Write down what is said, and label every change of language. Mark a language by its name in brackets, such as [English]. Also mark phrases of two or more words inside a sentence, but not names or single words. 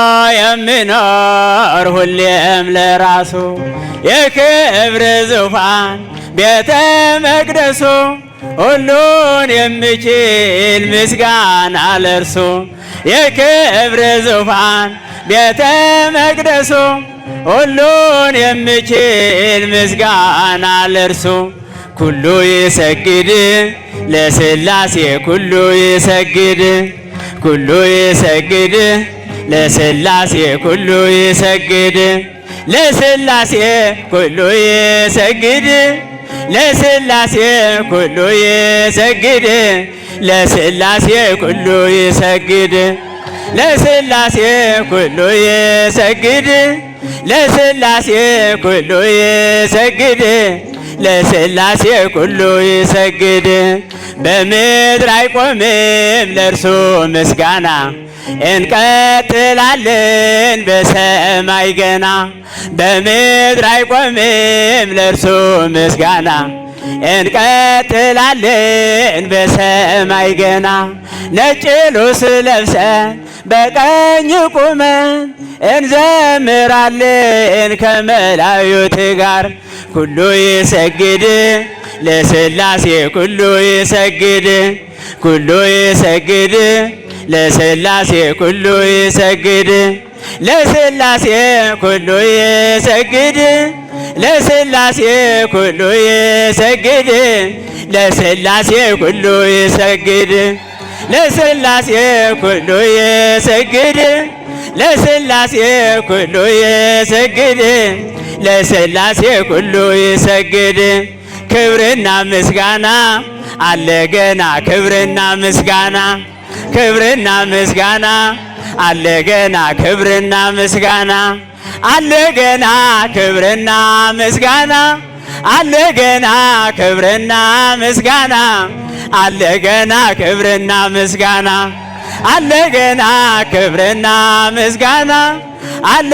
[Amharic] የሚኖር ሁሌም ለራሱ። የክብር ዙፋን ቤተ መቅደሱ ሁሉን የሚችል ምስጋና ለእርሱ። የክብር ዙፋን ቤተ መቅደሱ ሁሉን የሚችል ምስጋና ለእርሱ። [Geez] ኩሉ ይሰግድ ለሥላሴ ኩሉ ይሰግድ ኩሉ ይሰግድ ለሥላሴ ኩሉ ይሰግድ ለሥላሴ ኩሉ ይሰግድ ለሥላሴ ኩሉ ይሰግድ ለሥላሴ ኩሉ ይሰግድ ለሥላሴ ኩሉ ይሰግድ ለሥላሴ ኩሉ ይሰግድ ለሥላሴ ኩሉ ይሰግድ [Amharic] በምድር አይቆምም ለእርሱ ምስጋና እንቀጥላለን በሰማይ ገና በምድር አይቆምም ለእርሱ ምስጋና እንቀጥላለን በሰማይ ገና ነጭ ልብስ ለብሰን በቀኝ ቁመን እንዘምራለን ከመላእክት ጋር [Geez] ኩሉ ይሰግድ ለሥላሴ ኩሉ ይሰግድ ኩሉ ይሰግድ ለሥላሴ ኩሉ ይሰግድ ለሥላሴ ኩሉ ይሰግድ ለሥላሴ ኩሉ ይሰግድ ለሥላሴ ኩሉ ይሰግድ ለሥላሴ ኩሉ ይሰግድ ለሥላሴ ኩሉ ይሰግድ ለሥላሴ ኩሉ ይሰግድ [Amharic] ክብርና ምስጋና አለ ገና ክብርና ምስጋና ክብርና ምስጋና አለ ገና ክብርና ምስጋና አለ ገና ክብርና ምስጋና አለ ገና ክብርና ምስጋና አለ ገና ክብርና ምስጋና አለ ገና ክብርና ምስጋና አለ